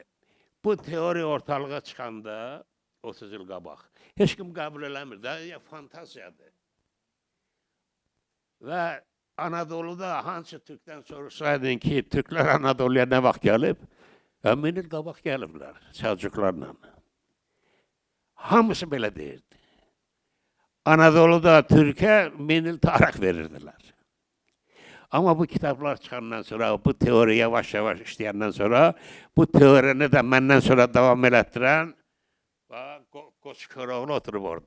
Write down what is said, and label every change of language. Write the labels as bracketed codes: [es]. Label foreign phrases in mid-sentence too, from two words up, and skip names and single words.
[az] Bu teori ortalığa çıxanda 30 il qabaq heç kim qəbul eləmir də, fantasiyadır. Və Anadolu'da hansı Türkdən soruşsaydın ki, Türklər Anadolu'ya nə vaxt gəlib? Min il qabaq gəliblər Səlcuqlarla. Hamısı belə deyirdi. [tr] Anadolu'da Türkiye 1000 il tarih verirdilər. Ama bu kitaplar çıkandan sonra, bu teori yavaş yavaş işleyenden sonra, bu teorini de benden sonra devam ettiren Koç Köroğlu oturup orada.